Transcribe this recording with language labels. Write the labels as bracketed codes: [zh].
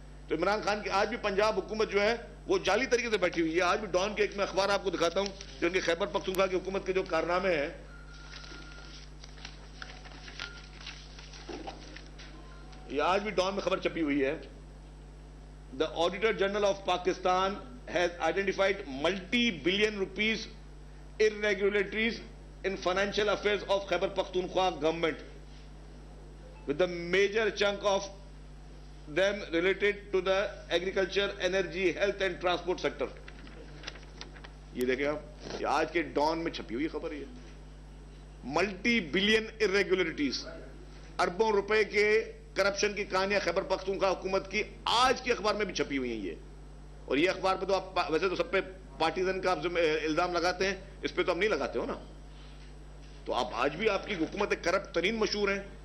[ur] تو عمران خان کی آج بھی پنجاب حکومت جو ہے وہ جعلی طریقے سے بیٹھی ہوئی ہے. آج بھی ڈان کے ایک میں اخبار آپ کو دکھاتا ہوں جو ان کے خیبر پختونخوا کی حکومت کے جو کارنامے ہیں, یہ آج بھی ڈان میں خبر چھپی ہوئی ہے. [en] The Auditor General of Pakistan has identified multi-billion rupees irregularities in financial affairs of Khyber Pakhtunkhwa government, with the major chunk of them related to the agriculture, energy, health and transport sector. [ur] یہ دیکھیں آپ, یہ آج کے Dawn میں چھپی ہوئی خبر ہے. ملٹی بلین irregularities, اربوں روپے کے کرپشن کی کہانیاں خیبر پختونخوا حکومت کی آج کے اخبار میں بھی چھپی ہوئی ہیں یہ. اور یہ اخبار پہ تو آپ ویسے تو سب پہ پارٹیزن کا آپ الزام لگاتے ہیں, اس پہ تو ہم نہیں لگاتے ہو نا. تو آپ آج بھی آپ کی حکومت کرپٹ ترین مشہور ہیں,